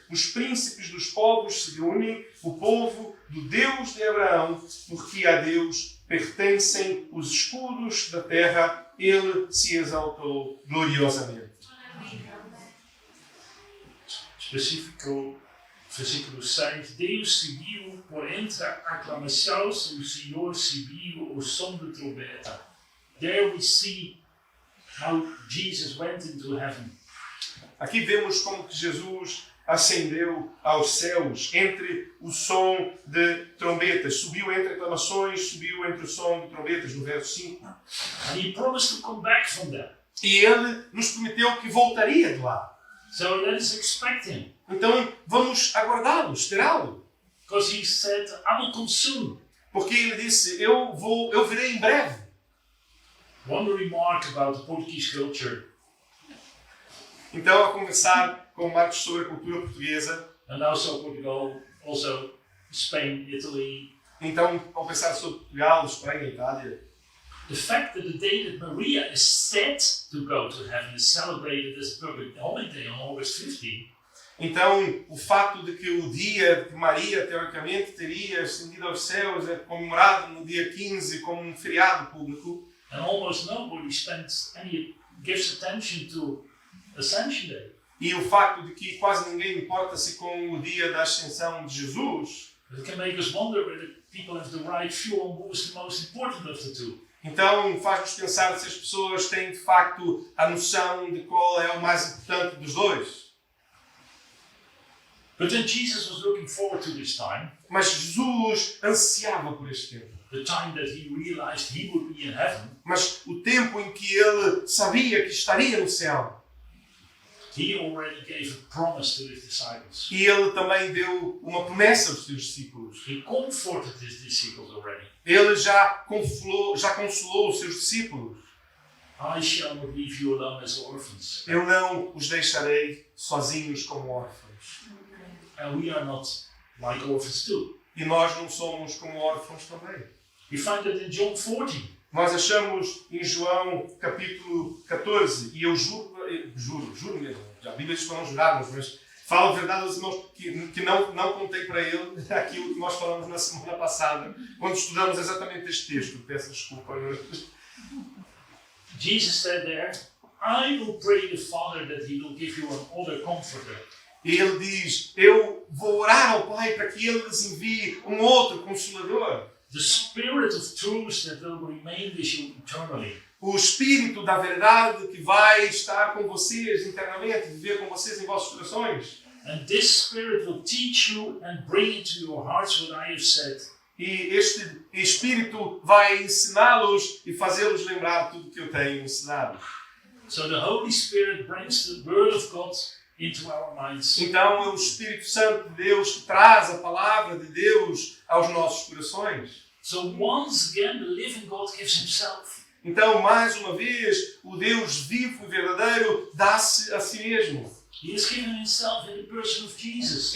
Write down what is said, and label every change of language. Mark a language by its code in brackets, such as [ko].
[pt] Os príncipes dos povos se reúnem, o povo do Deus de Abraão, porque a Deus pertencem os escudos da terra, ele se exaltou gloriosamente. Específico, versículo 6. Deus subiu por entre aclamações, o Senhor subiu ao som de trombeta. [en] There we see how Jesus went into heaven. [pt] Aqui vemos como que Jesus ascendeu aos céus entre o som de trombetas. Subiu entre aclamações, subiu entre o som de trombetas, no verso 5. [en] And he promised to come back from that. [pt] E ele nos prometeu que voltaria de lá. [en] So let us expect him. [pt] Então vamos aguardá-lo, esperá-lo. [en] Because he said, I will come soon. [pt] Porque ele disse, eu virei em breve. [en] One remark about the Portuguese culture. [pt] Então, a conversar com Marcos sobre a cultura portuguesa. [en] And also Portugal, also Spain, Italy. [pt] Então, ao pensar sobre Portugal, Espanha, Itália. [en] The fact that the day that Maria is said to go to heaven is celebrated as a public holiday on August 15. [pt] Então, o fato de que o dia que Maria, teoricamente, teria ascendido aos céus é comemorado no dia 15 como um feriado público. [en] And almost nobody gives attention to Ascension Day. [pt] E o facto de que quase ninguém importa-se com o dia da ascensão de Jesus. [en] It can make us wonder whether people have the right view on who is the most important of the two. [pt] Então faz-nos pensar se as pessoas têm de facto a noção de qual é o mais importante dos dois. [en] But then Jesus was looking forward to this time. [pt] Mas Jesus ansiava por este tempo. [en] The time that he realized he would be in heaven. [pt] Mas o tempo em que ele sabia que estaria no céu. [en] He already gave a promise to his disciples. [pt] E ele também deu uma promessa aos seus discípulos. [en] He comforted his disciples already. [pt] Ele já consolou os seus discípulos. [en] I shall not leave you alone as orphans. [pt] Eu não os deixarei sozinhos como órfãos. [en] And we are not like orphans too. [pt] E nós não somos como órfãos também. [en] We find that in John 14. [pt] Nós achamos em João capítulo 14, e eu juro mesmo, a Bíblia diz para não jurarmos, mas falo a verdade aos irmãos que não contei para ele aquilo que nós falamos na semana passada, quando estudamos exatamente este texto. Peço desculpa. [en] Jesus said there, I will pray the Father that he will give you another comforter. [pt] E ele diz, eu vou orar ao Pai para que ele lhes envie outro consolador. [en] The Spirit of truth that will remain with you eternally. [pt] o Espírito da verdade que vai estar com vocês internamente, viver com vocês em vossos corações. [en] And this Spirit will teach you and bring into your hearts what I have said. [pt] E este Espírito vai ensiná-los e fazê-los lembrar tudo que eu tenho ensinado. [en] So the Holy Spirit brings the Word of God into our minds. [pt] Então é o Espírito Santo de Deus que traz a palavra de Deus aos nossos corações. [en] So once again, the living God gives Himself. [pt] Então, mais uma vez, o Deus vivo e verdadeiro dá-se a si mesmo. [en] He has given Himself in the person of Jesus.